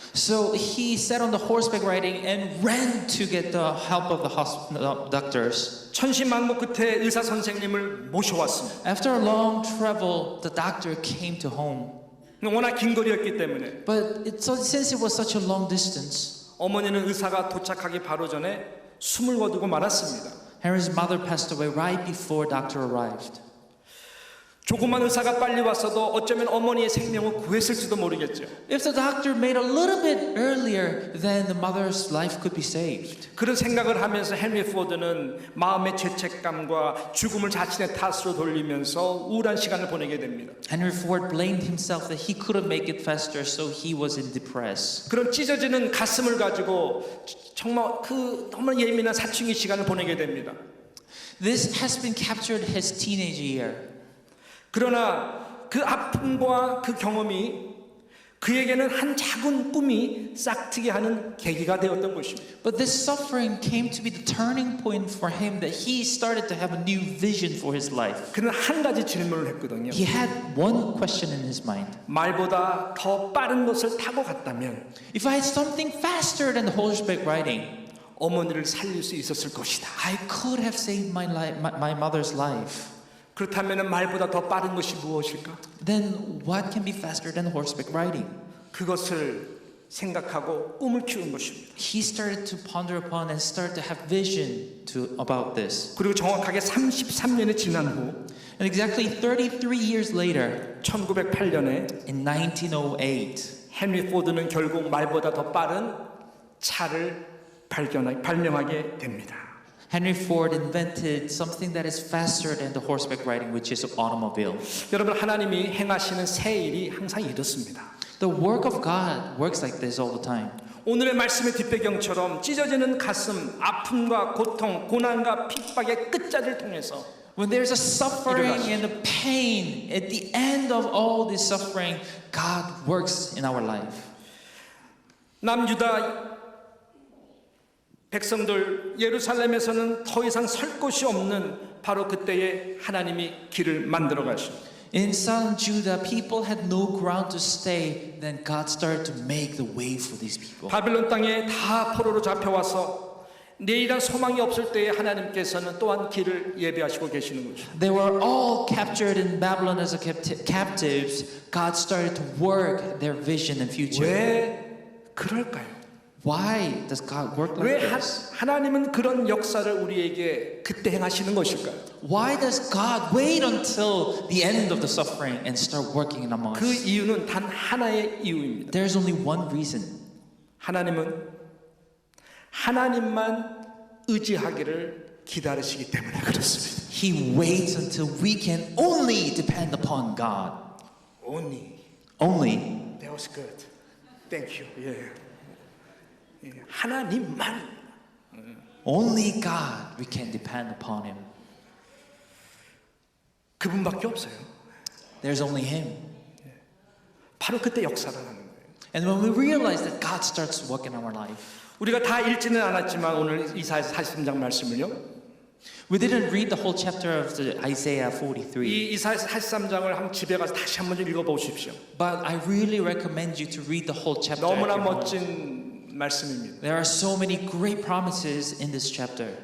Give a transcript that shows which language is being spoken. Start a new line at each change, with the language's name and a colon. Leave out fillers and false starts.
English: So he sat on the horseback riding and ran to get the help of the doctors.
Korean: 천신만고 끝에 의사 선생님을 모셔왔습니다.
English: After a long travel, the doctor came to home.
Korean: 워낙 긴 거리였기 때문에
English: But since it was such a long distance,
Korean: 어머니는 의사가 도착하기 바로 전에 숨을 거두고 말았습니다.
English: Henry's mother passed away right before doctor arrived.
Korean: 조그만 의사가 빨리 왔어도 어쩌면 어머니의 생명을 구했을지도 모르겠죠.
English: If the doctor made a little bit earlier, then the mother's life could be saved.
Korean: 그런 생각을 하면서 헨리 포드는 마음의 죄책감과 죽음을 자신의 탓으로 돌리면서 우울한 시간을 보내게 됩니다.
English: Henry Ford blamed himself that he couldn't make it faster, so he was in depress.
Korean: 그런 찢어지는 가슴을 가지고 정말 너무 예민한 사춘기 시간을 보내게 됩니다.
English: This has been captured his teenage year.
Korean: 그러나 그 아픔과 그 경험이 그에게는 한 작은 꿈이 싹트게 하는 계기가 되었던 것입니다.
English: But this suffering came to be the turning point for him that he started to have a new vision for his life.
Korean: 그는 한 가지 질문을 했거든요.
English: He had one question in his mind.
Korean: 말보다 더 빠른 것을 타고 갔다면
English: If I had something faster than the horseback riding,
Korean: 어머니를 살릴 수 있었을 것이다.
English: I could have saved my mother's life.
Korean: 그렇다면 말보다 더 빠른 것이 무엇일까?
English: Then what can be faster than horseback riding?
Korean: 그것을 생각하고 꿈을 키운 것입니다.
English: He started to ponder upon and started to have vision about this.
Korean: 그리고 정확하게 33년이 지난 후
English: And exactly 33 years later,
Korean: 1908년에
English: in 1908,
Korean: 헨리 포드는 결국 말보다 더 빠른 차를 발명하게 됩니다.
English: Henry Ford invented something that is faster than the horseback riding, which is an automobile.
Korean: 여러분, 하나님이 행하시는 새 일이 항상 이렇습니다.
English: The work of God works like this all the time.
Korean: 오늘의 말씀의 뒷배경처럼 찢어지는 가슴, 아픔과 고통, 고난과 핍박의 끝자리를 통해서
English: When there's a suffering and a pain, at the end of all this suffering, God works in our life.
Korean: 남유다 백성들 예루살렘에서는 더 이상 설 곳이 없는 바로 그때에 하나님이 길을 만들어 가십니다.
English: In southern Judah, people had no ground to stay. Then God started to make the way for these people.
Korean: 바빌론 땅에 다 포로로 잡혀와서 내일한 소망이 없을 때에 하나님께서는 또한 길을 예비하시고 계시는 거죠.
English: They were all captured in Babylon as captives. God started to work their vision and future.
Korean: 왜 그럴까요?
English: Why does God work like
Korean: 왜
English: this?
Korean: 하나님은 그런 역사를 우리에게 그때 행하시는 것일까요?
English: Why does God wait until the end of the suffering and start working among
Korean: 그
English: us?
Korean: 이유는 단 하나의 이유입니다.
English: There's only one reason.
Korean: 하나님은 하나님만 의지하기를 기다리시기 때문에 그렇습니다.
English: He waits until we can only depend upon God. Only. Only. That was good. Thank you.
Korean: 예. 하나님만.
English: Only God we can depend upon Him.
Korean: 그분밖에 없어요.
English: There's only Him.
Korean: 바로 그때 역사를 하는 거예요.
English: And when we realize that God starts to work in our life,
Korean: 우리가 다 읽지는 않았지만 오늘 이사야서 43장 말씀을요.
English: we didn't read the whole chapter of the Isaiah 43.
Korean: 이 이사야서 43장을 한번 집에 가서 다시 한번 좀 읽어보십시오.
English: But I really recommend you to read the whole chapter. at
Korean: 너무나
English: your home.
Korean: 멋진 말씀입니다.
English: There are so many great promises in this chapter.